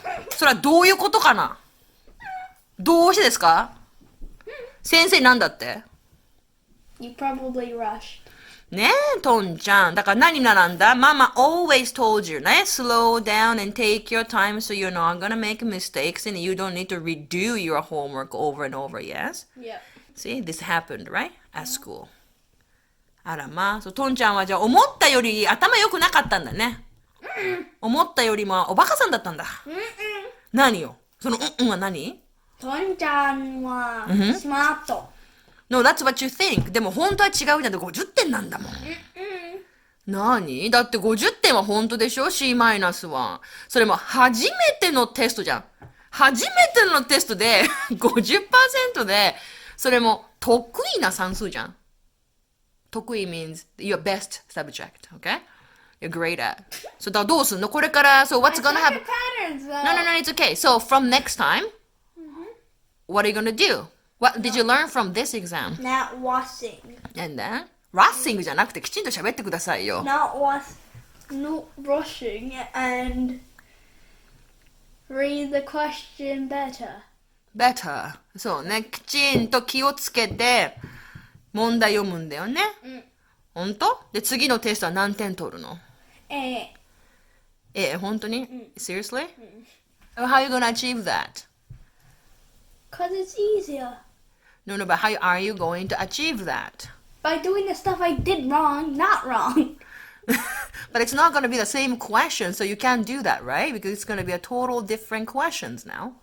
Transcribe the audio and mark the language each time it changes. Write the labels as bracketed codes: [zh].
[ja] それはどういうことかな？どうしてですか？先生なんだって？ [en] You probably rushed. [ja] ねえ、とんちゃん。だから何習んだ？ [en] ママ always told you ね。 Slow down and take your time so you're not gonna make mistakes and you don't need to redo your homework over and over, yes? Yep. See, this happened, right? At school. [ja] あらまあ、そう、とんちゃんはじゃあ思ったより頭良くなかったんだね。思ったよりもおバカさんだったんだ。何よ？そのは何？とんちゃんはスマート。 [en] No, that's what you think. [ja] でも本当は違うじゃん。50点なんだもん。何？だって50点は本当でしょ？C マイナスは。それも初めてのテストじゃん。初めてのテストで50% で、それも得意な算数じゃん。 [en] 得意 means your best subject, okay? You're great at. [ja] So だからどうすんの？これから、 [en] so what's gonna happen? Patterns though. No, it's okay. So from next time, what are you gonna do? What did you learn from this exam? Not washing. And then? [ja] ラッシングじゃなくてきちんと喋ってくださいよ。 [en] Not rushing and read the question better. Better. [ja] そうね。きちんと気をつけて問題読むんだよね。本当？で、次のテストは何点取るの？本当に？ [en] Seriously? How are you gonna achieve that? Because it's easier. No, but how are you going to achieve that? By doing the stuff I did wrong, not wrong. But it's not going to be the same question, so you can't do that, right? Because it's going to be a total different questions now.